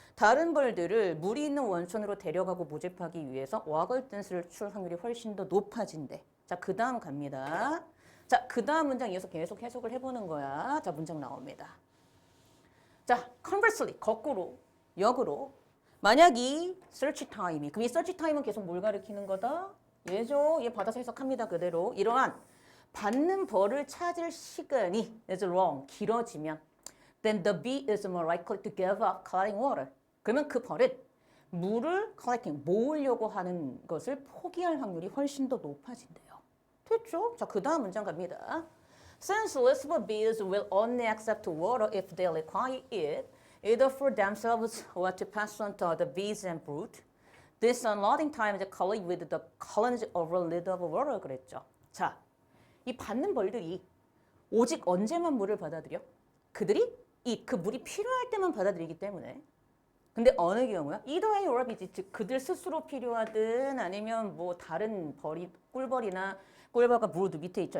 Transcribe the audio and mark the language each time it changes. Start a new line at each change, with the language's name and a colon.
Korean: 다른 벌들을 물이 있는 원천으로 데려가고 모집하기 위해서 waggle dance를 출 확률이 훨씬 더 높아진대. 자, 그 다음 갑니다. 자, 그 다음 문장 이어서 계속 해석을 해보는 거야. 자, 문장 나옵니다. 자, conversely, 거꾸로, 역으로. 만약 이 search time이, 그럼 이 search time은 계속 뭘 가리키는 거다? 얘죠. 얘 받아서 해석합니다. 그대로. 이러한 받는 벌을 찾을 시간이
English: is long,
Korean: 길어지면
English: then the bee is more likely to give up collecting water.
Korean: 그러면 그 벌은 물을 collecting, 모으려고 하는 것을 포기할 확률이 훨씬 더 높아진대요. 됐죠? 자, 그 다음 문장 갑니다.
English: Since lispel bees will only accept water if they require it, either for themselves or to pass on to other bees and brood, this unloading time is correlated with the colony's overall need of water.
Korean: 그랬죠. 자, 이 받는 벌들이 오직 언제만 물을 받아들여? 그들이 그 물이 필요할 때만 받아들이기 때문에. 근데 어느 경우야? either A or B, 즉 그들 스스로 필요하든 아니면 뭐 다른 꿀벌이나 꿀벌과 브루드 밑에 있죠.